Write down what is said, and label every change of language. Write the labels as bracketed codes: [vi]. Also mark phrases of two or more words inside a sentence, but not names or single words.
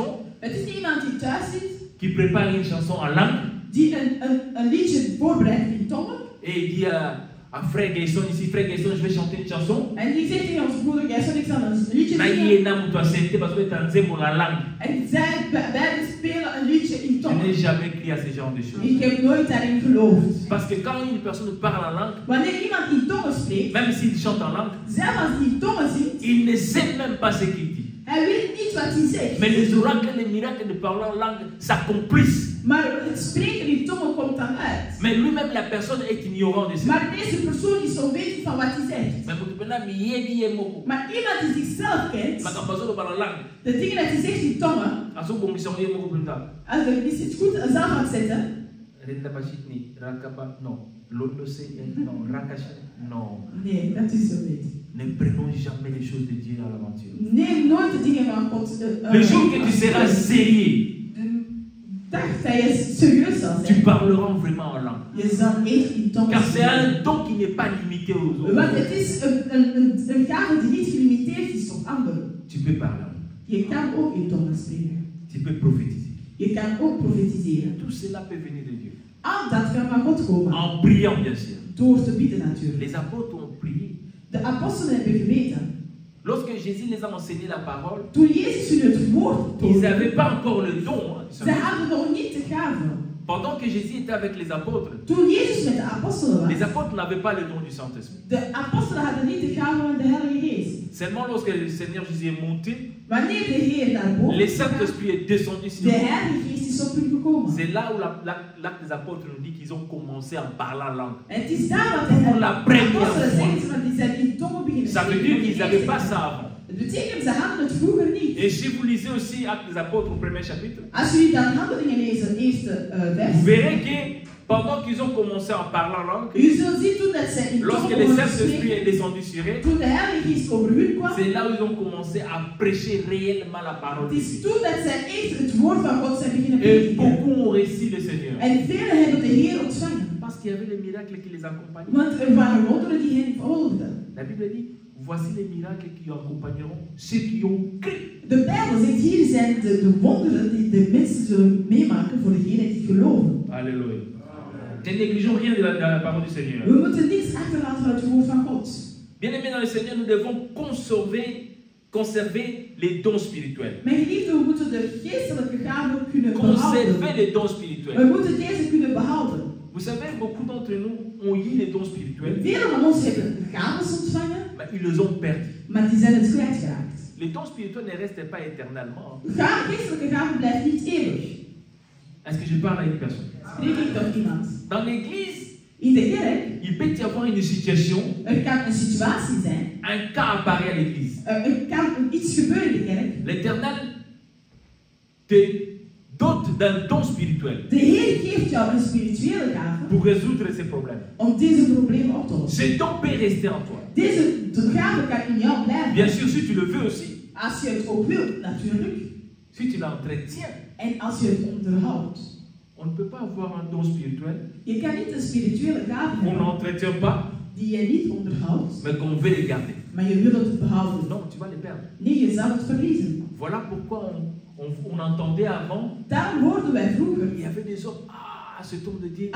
[nl] Het is niet iemand die thuis zit, [fr] qui prépare une chanson en langue, [nl] die een liedje voorbereidt in tongen. [fr] Et il dit à frère Gaëson ici, frère Gaëson, je vais chanter une chanson. [nl] En die zegt tegen onze broeder Gaëson, ik zal een liedje [fr] Mais [nl] zingen. [fr] il est dans mon accepté parce que tu as pour la langue. [nl] En beiden spelen een liedje in [fr] Je [nl] tongen. [fr] n'ai jamais crié à ce genre de choses. [nl] Ik heb nooit daarin geloofd. [fr] Parce que quand une personne parle en langue, [nl] Wanneer iemand in tongen spreekt, [fr] même s'il chante en langue, [nl] zelfs als hij in tongen zingt, [fr] il ne sait même pas ce qu'il dit. [nl] hij weet niet wat hij zegt. [fr] Mais les oracles, les miracles de parler en langue s'accomplissent. [nl] Maar het spreken in tongen komt dan uit. [fr] Mais lui-même, la personne est ignorante de ça. [nl] Maar deze persoon is onwetend van wat hij zegt. Maar iemand die zichzelf kent, de dingen dat hij zegt in tongen, als hij het goed zelf gaat zetten, nee, dat is zo niet. [fr] Ne prenons jamais les choses de Dieu à l'aventure. [nl] Neem nooit de dingen van God. [fr] Le jour que tu seras sérieux, tu parleras vraiment en langue. Car c'est un don qui n'est pas limité aux autres. [nl] Want het is een gave die niet gelimiteerd is op anderen. [fr] Tu peux parler en langue. [nl] Je kan ook in tongen spreken. [fr] Tu peux prophétiser. [nl] Je kan ook profetiseren. [fr] Tout cela peut venir de Dieu. [nl] Al dat kan van God komen. [fr] En priant, bien sûr. [nl] Door te bidden natuurlijk. [fr] Les apôtres ont prié. [nl] De apostelen hebben geweten. [fr] Lorsque Jésus les a enseigné la parole, [nl] toen Jezus hun het woord toonde, [fr] ils n'avaient pas encore le don. [nl] Ze hadden nog niet de gave. [fr] Pendant que Jésus était avec les apôtres, [nl] toen Jezus met de apostelen was, [fr] les apôtres n'avaient pas le don du Saint-Esprit. [nl] de apostelen hadden niet de gave van de Heilige Geest. [fr] Seulement lorsque le Seigneur Jésus est monté, [nl] Wanneer de Heer naar boven [fr] le [nl] is gegaan, [fr] Saint-Esprit est descendu sur [nl] de [fr] eux. [nl] Heilige Geest is op hun gekomen. [fr] C'est là où l'acte des apôtres nous dit qu'ils ont commencé en parlant langue. [nl] En het is daar wat [fr] Pour la première [nl] apostelen [fr] fois. [nl] zeggen, want die zijn in tongen beginnen [fr] Ça veut [nl] spreken [fr] dire [nl] voor de [fr] qu'ils n'avaient [nl] eerste [fr] pas [nl] keer. [fr] ça avant. [nl] Het betekent, ze hadden het vroeger niet. [fr] Et si vous lisez aussi Actes des apôtres au premier chapitre, [nl] Als jullie dan Handelingen lezen, eerste [fr] vous [nl] vers, [fr] verrez que pendant qu'ils ont commencé en parlant langue, [nl] u zult zien toen dat zij in [fr] lorsque [nl] tongen [fr] le [nl] begonnen te [fr] Saint-Esprit est [nl] spreken, [fr] descendu sur eux, [nl] toen de Heilige Geest over hun kwam, [fr] c'est là où ils ont commencé à prêcher réellement la parole [nl] het [fr] de [nl] is [fr] Dieu. [nl] toen dat zij echt het woord van God zijn beginnen [fr] Et [nl] prediken. [fr] beaucoup ont reçu le Seigneur. [nl] En velen hebben de Heer ontvangen. [fr] Parce qu'il y avait les miracles qui les accompagnaient. [nl] Want er waren wonderen die hen volgden. [fr] La Bible dit, voici les miracles qui accompagneront ceux qui ont cru. [nl] De Bijbel zegt, hier zijn de wonderen die de mensen zullen meemaken voor degenen die geloven. [fr] Alléluia. Ne négligeons rien de la parole du Seigneur. [nl] We moeten niets achterlaten van het woord van God. [fr] Bien-aimés dans le Seigneur, nous devons conserver les dons spirituels. [nl] Mijn geliefden, we moeten de geestelijke gaven kunnen [fr] Conserver [nl] behouden. [fr] les dons [nl] We [fr] spirituels. [nl] moeten deze kunnen behouden. [fr] Vous savez, beaucoup d'entre nous ont eu les dons spirituels, [nl] Velen van ons hebben gaven ontvangen, [fr] mais ils les ont perdus. [nl] maar die zijn het kwijtgeraakt. [fr] Les dons spirituels ne restent pas éternellement. [nl] Geestelijke gaven blijven niet eeuwig. [fr] Est-ce que je parle à une personne? [nl] Spreek ik tot iemand? [fr] Dans l'église, [nl] In de kerk, [fr] il peut y avoir une situation, [nl] kan een situatie zijn, [fr] un cas apparaît à l'église. [nl] kan iets gebeuren in de kerk. [fr] L'Éternel te dote d'un don spirituel [nl] De Heer geeft jou een spirituele gave [fr] pour résoudre ces problèmes. [nl] om deze problemen op te lossen. [fr] Ce don peut rester en toi. [nl] Deze gave kan in jou blijven. [fr] Bien sûr, si tu le veux aussi. [nl] Als je het ook wilt, natuurlijk. [fr] Si tu l'entretiens. [nl] En als je het onderhoudt. [fr] On ne peut pas avoir un don spirituel [nl] Je kan niet een spirituele gave [fr] qu'on [nl] hebben [fr] n'entretient pas, [nl] die je niet onderhoudt, [fr] mais qu'on veut les garder. [nl] maar je wil het behouden. [fr] Non, tu vas les perdre. [nl] Nee, je zou het verliezen. [fr] Voilà pourquoi on entendait avant, [nl] Daarom hoorden wij vroeger, [fr] il y avait des hommes, ah, cet homme de Dieu,